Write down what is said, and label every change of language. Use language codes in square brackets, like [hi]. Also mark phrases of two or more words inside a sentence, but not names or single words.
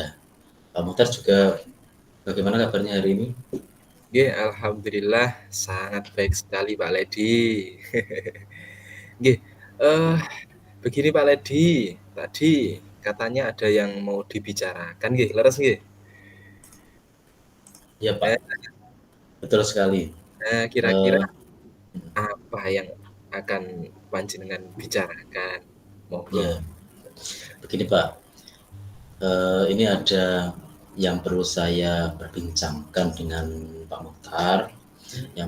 [id] Pak Muhtar juga bagaimana kabarnya hari ini? Nggih, alhamdulillah sangat baik sekali Pak Ledi. Nggih, eh begini Pak Ledi, tadi katanya ada yang mau dibicarakan nggih, [jv] leres nggih? [id] Ya Nah, Pak, betul sekali. kira-kira Eh, apa yang akan panjenengan bicarakan? Monggo. ya begini Pak, ini ada yang perlu saya perbincangkan dengan Pak Muhtar, yang